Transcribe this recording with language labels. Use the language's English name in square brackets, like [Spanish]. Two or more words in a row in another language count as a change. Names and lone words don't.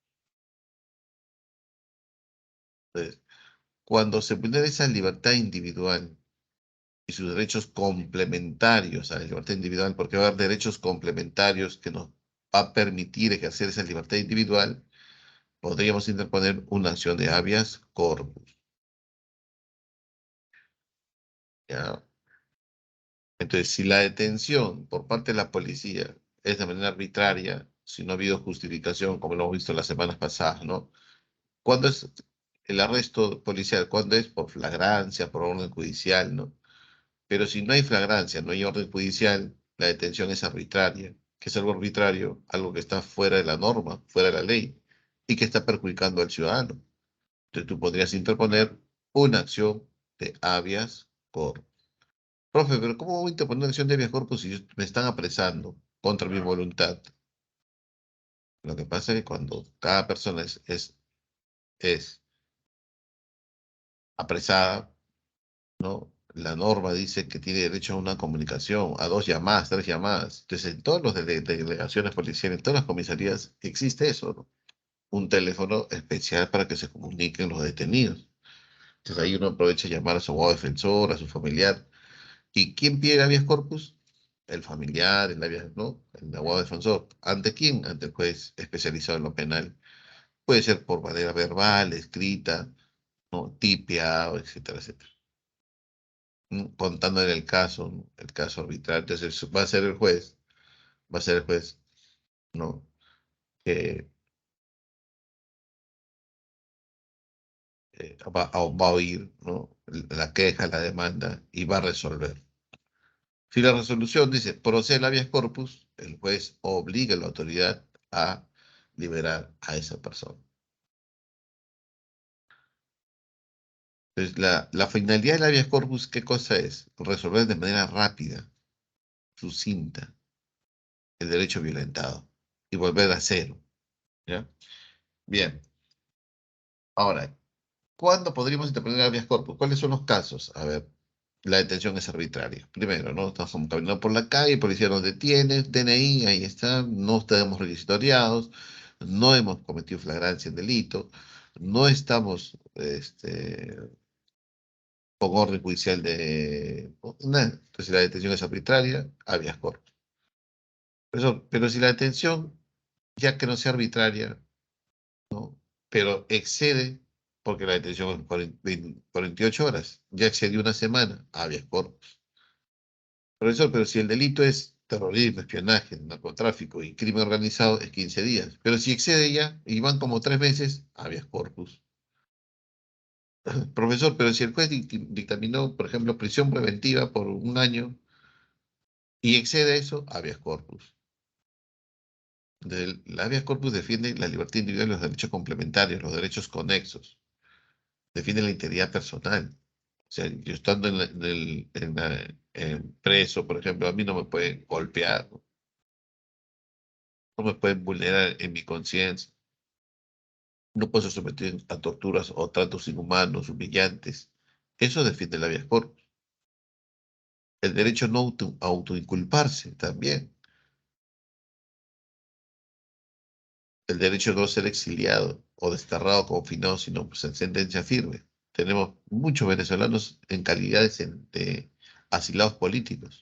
[Spanish] Entonces, cuando se vulnera esa libertad individual y sus derechos complementarios a la libertad individual, porque va a haber derechos complementarios que nos va a permitir ejercer esa libertad individual, podríamos interponer una acción de [Latin] habeas corpus. [Spanish] ¿Ya? Entonces, si la detención por parte de la policía es de manera arbitraria, si no ha habido justificación, como lo hemos visto las semanas pasadas, ¿no? ¿Cuándo es el arresto policial? ¿Cuándo es? Por flagrancia, por orden judicial, ¿no? Pero si no hay flagrancia, no hay orden judicial, la detención es arbitraria. ¿Qué es algo arbitrario? Algo que está fuera de la norma, fuera de la ley, y que está perjudicando al ciudadano. Entonces tú podrías interponer una acción de [Latin] habeas corpus. [Spanish] Profe, pero ¿cómo voy a interponer una acción de [Latin] habeas corpus [Spanish] si me están apresando contra mi voluntad? Lo que pasa es que cuando cada persona es apresada, ¿no? La norma dice que tiene derecho a una comunicación, a dos llamadas, tres llamadas. Entonces, en todas las delegaciones policiales, en todas las comisarías, existe eso, ¿no? Un teléfono especial para que se comuniquen los detenidos. Entonces, ahí uno aprovecha a llamar a su abogado defensor, a su familiar. ¿Y quién pide el [Latin] habeas corpus? [Spanish] El familiar, ¿no? El abogado defensor. ¿Ante quién? Ante el juez especializado en lo penal. Puede ser por manera verbal, escrita, ¿no? Tipeado, etcétera, etcétera. Contando en el caso, ¿no? El caso arbitral. Entonces va a ser el juez, va a ser el juez, ¿no? Que va a oír, ¿no? La queja, la demanda y va a resolver. Si la resolución dice procede el [Latin] habeas corpus, [Spanish] el juez obliga a la autoridad a liberar a esa persona. Entonces, la finalidad del [Latin] habeas corpus, [Spanish] ¿qué cosa es? Resolver de manera rápida, sucinta, el derecho violentado y volver a cero. ¿Ya? Bien. Ahora, ¿cuándo podríamos interponer [Latin] habeas corpus? [Spanish] ¿Cuáles son los casos? A ver, la detención es arbitraria. Primero, ¿no? Estamos caminando por la calle, el policía nos detiene, DNI, ahí está, no estamos requisitoriados, no hemos cometido flagrancia en delito, no estamos con orden judicial de nada. Entonces, si la detención es arbitraria, [Latin] habeas corpus. [Spanish] Pero si la detención, ya que no sea arbitraria, pero excede, porque la detención es 48 horas, ya excedió una semana, [Latin] habeas corpus. [Spanish] Profesor, pero si el delito es terrorismo, espionaje, narcotráfico y crimen organizado, es 15 días. Pero si excede ya, y van como 3 meses, [Latin] habeas corpus. [Spanish] Profesor, pero si el juez dictaminó, por ejemplo, prisión preventiva por un año y excede eso, [Latin] habeas corpus. [Spanish] La [Latin] habeas corpus [Spanish] defiende la libertad individual y los derechos complementarios, los derechos conexos. Defiende la integridad personal. O sea, yo estando preso, por ejemplo, a mí no me pueden golpear, no me pueden vulnerar en mi conciencia, no puedo ser sometido a torturas o tratos inhumanos, humillantes. Eso defiende la [Latin] habeas corpus. [Spanish] El derecho a no autoinculparse también. El derecho a no ser exiliado o desterrado confinado, sino pues, en sentencia firme. Tenemos muchos venezolanos en calidades de asilados políticos.